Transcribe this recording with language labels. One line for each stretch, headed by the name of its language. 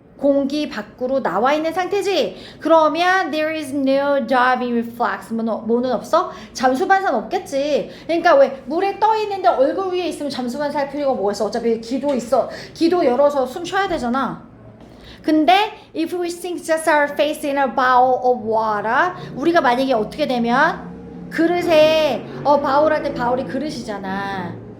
Korean: 공기 밖으로 나와 있는 상태지. 그러면
English: there is no diving reflex.
Korean: 뭐는 없어? 잠수 반사는 없겠지. 그러니까 왜 물에 떠 있는데 얼굴 위에 있으면 잠수 반사할 필요가 뭐가 있어? 어차피 기도 있어. 기도 열어서 숨 쉬어야 되잖아. 근데
English: if we sink just our face in a bowl of water
Korean: 우리가 만약에 어떻게 되면 그릇에 바울 할 때 바울이 그릇이잖아.